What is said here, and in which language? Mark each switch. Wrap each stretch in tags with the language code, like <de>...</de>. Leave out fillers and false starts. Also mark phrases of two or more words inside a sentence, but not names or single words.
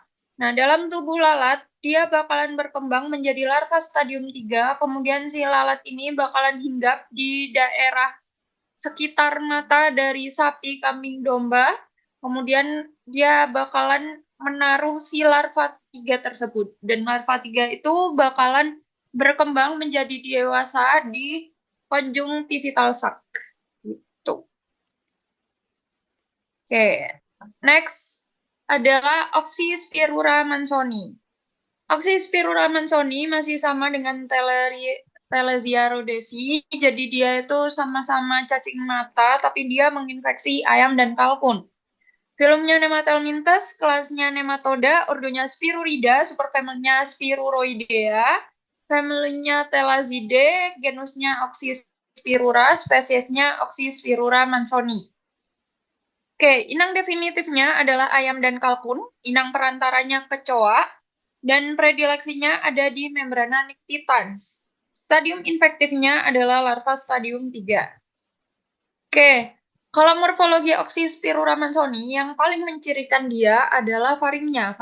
<id>Nah, dalam tubuh lalat, dia bakalan berkembang menjadi larva stadium 3, kemudian si lalat ini bakalan hinggap di daerah sekitar mata dari sapi, kambing, domba, kemudian dia bakalan menaruh si larva 3 tersebut. Dan larva 3 itu bakalan berkembang menjadi dewasa di</id> <en>conjunctival sac.</en> <id>Gitu. Oke, next adalah Oxyspirura mansoni. Oxyspirura mansoni masih sama dengan Thalasia rhodesi, jadi dia itu sama-sama cacing mata, tapi dia menginfeksi ayam dan kalkun. Filmnya Nematelmintes, kelasnya Nematoda, ordonya Spirurida, superfamilinya Spiruroidea, familinya Thalassidae, genusnya Oxyspirura, spesiesnya Oxyspirura mansoni. Oke, inang definitifnya adalah ayam dan kalkun, inang perantaranya kecoa, dan predileksinya ada di</id> <la>membrana nictitans.</la> <id>Stadium infektifnya adalah larva stadium 3. Oke, kalau morfologi Oxyspirura mansoni, yang paling mencirikan dia adalah faringnya.</id>